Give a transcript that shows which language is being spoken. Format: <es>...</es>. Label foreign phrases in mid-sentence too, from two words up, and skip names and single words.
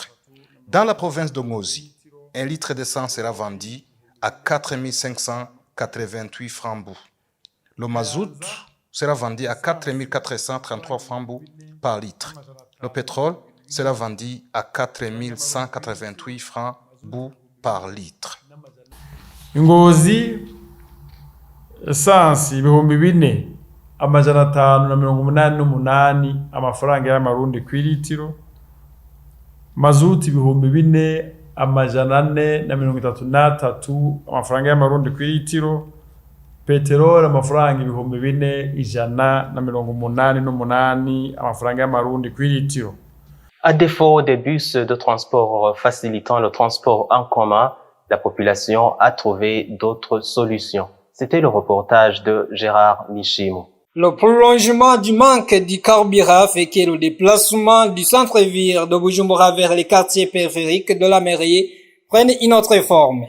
<fr>Dans la province de Ngozi, un litre d'essence sera vendu à 4 588 francs. Le mazout sera vendu à 4 433 francs par litre. Le pétrole sera vendu à 4 188 francs par litre.</fr> <rn>Ngozi, essence ibihumbi 4,588 amafaranga y'amarundi ku litiro. Mazuti ibihumbi 4,433 amafaranga y'amarundi ku litiro. Peteroli amafaranga ibihumbi 4,188 amafaranga y'amarundi ku litiro.</rn> <fr>À défaut des bus de transport facilitant le transport en commun, la population a trouvé d'autres solutions. C'était le reportage de Gérard Michimou. Le prolongement du manque du carburant fait que le déplacement du centre-ville de Bujumbura vers les quartiers périphériques de la mairie prenne une autre forme.</fr>